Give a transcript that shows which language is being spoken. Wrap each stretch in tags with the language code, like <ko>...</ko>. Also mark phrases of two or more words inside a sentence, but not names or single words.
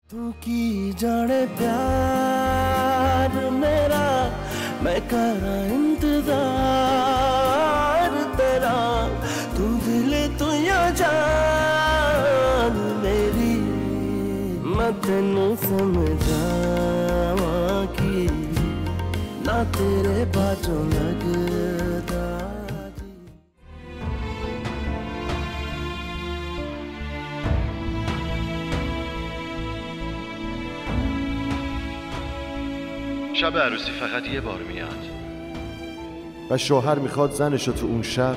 <pa>ਤੂ ਕੀ ਜਾਣੇ ਪਿਆਰ ਮੇਰਾ ਮੈਂ ਕਰਾ ਇੰਤਜ਼ਾਰ ਤੇਰਾ ਤੂ ਦਿਲ ਤੂ ਯਾ ਜਾਨ ਮੇਰੀ ਮੈਂ ਤੇਨੂ ਸਮਝਾਵਾ ਕੀ ਨਾ ਤੇਰੇ ਬਾਜੋਂ ਲਗਦਾ</pa> <fa>شب عروسی فقط یه بار میاد و شوهر میخواد زنشو تو اون شب</fa>